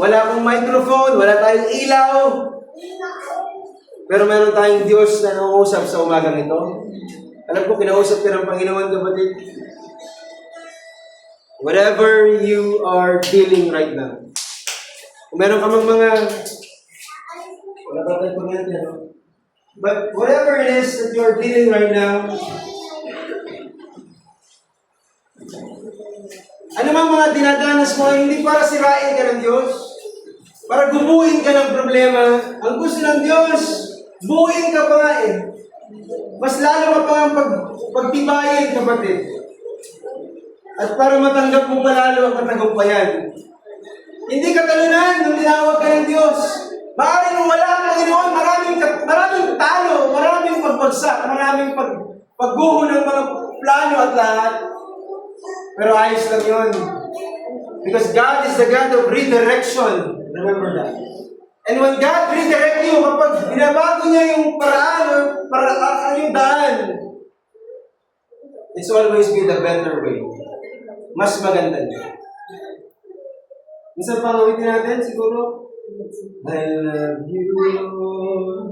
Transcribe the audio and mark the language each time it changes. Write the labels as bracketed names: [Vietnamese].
[Filipino] Wala akong microphone, wala tayong ilaw, pero meron tayong Diyos na nangungusap sa umagang ito. Alam ko, kinausap ka ng Panginoon, kapatid. [English] Whatever you are feeling right now. [Filipino] Kung meron ka mga wala ba tayo kuryente, no? [English] But whatever it is that you are dealing right now, [Filipino] ano mang mga dinadanas mo, hindi para sirain ka ng Diyos, para gubuin ka ng problema. Ang gusto ng Diyos, buuin ka pa nga eh. Mas lalo ka pa ang pagtibayin, kapatid. At para matanggap mo pa lalo ang katagumpayan. Hindi ka talunan nung tinawag ka ng Diyos. Maaari nung wala ang Panginoon, maraming talo, maraming pagbagsak, maraming pagguho ng mga plano at lahat. Pero ayos lang yun. [English] Because God is the God of redirection. Remember that. And when God redirect you, [Filipino] kapag binabago niya yung paraan yung daan, [English] it's always be the better way. [Filipino] Mas maganda niya. Minsan pang uwitin natin, siguro, [English] I love you, Lord.